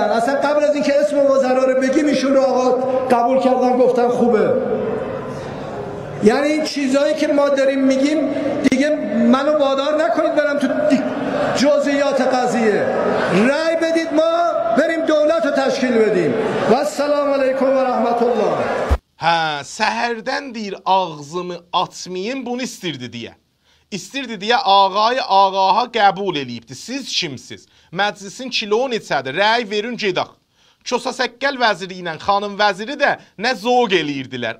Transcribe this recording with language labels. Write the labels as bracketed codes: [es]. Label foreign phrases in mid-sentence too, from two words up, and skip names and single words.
[fa] اصلا قبل از اینکه اسم وزرا رو بگیم ایشون رو آقا قبول کردن، گفتن خوبه. یعنی این چیزایی که ما داریم میگیم دیگه منو وادار نکنید برم تو جزئیات قضیه. رأی بدید ما بریم دولت رو تشکیل بدیم. [ar] و السلام علیکم و رحمت الله. [az] Hə, səhərdən deyir ağzımı açmayım, bunu istirdi deyə. İstirdi deyə ağaha qəbul eləyibdi. Siz kimsiz? Məclisin kilo neçədir? Rəy verin gedək. Kosa Səkkəl vəziri ilə xanım vəziri də nə zoq eləyirdilər.